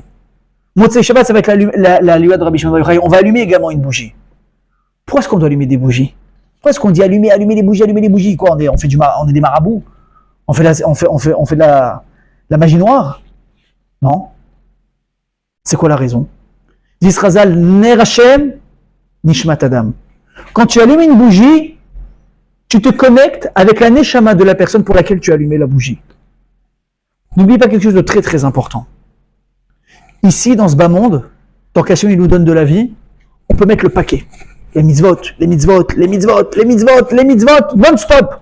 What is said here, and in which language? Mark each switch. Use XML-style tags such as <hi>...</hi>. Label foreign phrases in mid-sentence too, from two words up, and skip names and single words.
<he>מוצאי שבת,</he> <fr>ça va être la loi de Rabbi Shimon Bar Yochai, on va allumer également une bougie. Pourquoi est-ce qu'on doit allumer des bougies? Pourquoi est-ce qu'on dit allumer les bougies? Quoi, on est des marabouts? On fait de la magie noire? Non. C'est quoi la raison?</fr> <he>Disrazal נר השם נשמת אדם.</he> <fr>Quand tu allumes une bougie, tu te connectes avec la neshama de la personne pour laquelle tu as allumé la bougie. N'oublie pas quelque chose de très très important. Ici, dans ce bas monde, tant qu'Hachem il nous donne de la vie, on peut mettre le paquet. Les mitzvot, non-stop.</fr>